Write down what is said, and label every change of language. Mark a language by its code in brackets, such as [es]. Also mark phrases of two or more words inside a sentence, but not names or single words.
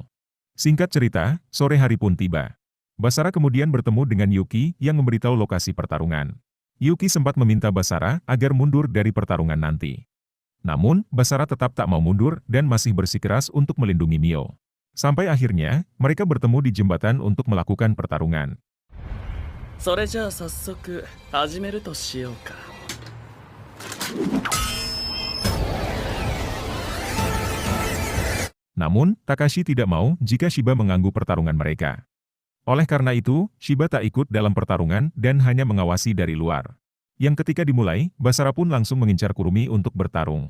[id] Singkat cerita, sore hari pun tiba. Basara kemudian bertemu dengan Yuki yang memberitahu lokasi pertarungan. Yuki sempat meminta Basara agar mundur dari pertarungan nanti. Namun, Basara tetap tak mau mundur dan masih bersikeras untuk melindungi Mio. Sampai akhirnya, mereka bertemu di jembatan untuk melakukan pertarungan. [ja] それじゃあ早速始めるとしようか。 [id] Namun, Takashi tidak mau jika Shiba mengganggu pertarungan mereka. Oleh karena itu, Shiba tak ikut dalam pertarungan dan hanya mengawasi dari luar. Yang ketika dimulai, Basara pun langsung mengincar Kurumi untuk bertarung.